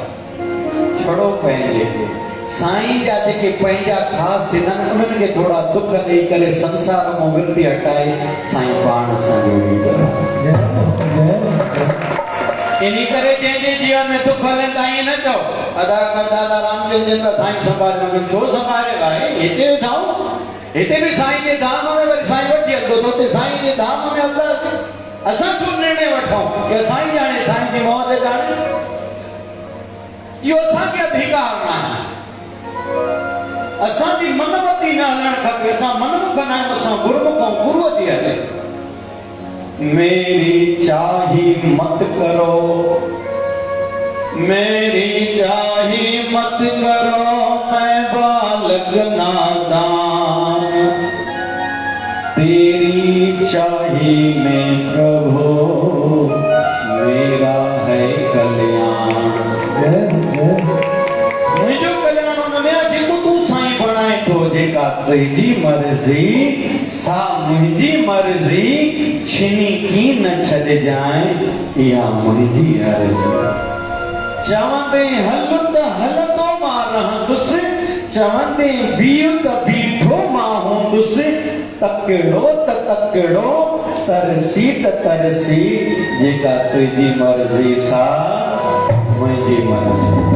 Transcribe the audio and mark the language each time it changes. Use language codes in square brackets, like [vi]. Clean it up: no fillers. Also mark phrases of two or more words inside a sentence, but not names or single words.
[sd] छड़ो पंहिंजे खे। साईं जा जेके पंहिंजा ख़ासि थींदा आहिनि, उन्हनि खे थोरा दुख ॾेई करे संसार मां विरती हटाए साईं पाण सां जोड़ींदो। इन करे जंहिंजे जीवन में दुख हलनि था ईअं न चओ अदाकार दादा रामचंद्र का साईं संभाले, छो संभाले भाई, हिते वेठाऊं, हिते बि साईं जे धाम में वरी साईं वठी हलंदो, त हुते साईं जे धाम में हलंदा असां छो निर्णय वठूं कि साईं ॼाणे, साईं जी मौत ॼाणे? इहो असांखे अधिकार न आहे। असांजी मनमती न हलणु खपे, असां मनमुख न आहियूं, असां गुरुमुख ऐं गुरूअ जी हले। [hi] मेरी चाही मत करो, मेरी चाही मत करो, मैं बालक नादान, तेरी चाही में प्रभु मेरा है कल्याण। [sd] मुझो कल्याण उनमें जेको तू साईं बणाए तो, जेका तुझी मर्जी सा मुझी मर्जी, छिनी की न छॾ जाए, इहा मुझी अर्जी। चवंदे हल त हलंदो मां रहंदुसि, चवंदे बीह त बीठो मां हूंदुसि, तकिड़ो त तकिड़ो, तरसी त तरसी, जेका तुझी मर्जी सा मुंहिंजी मर्जी।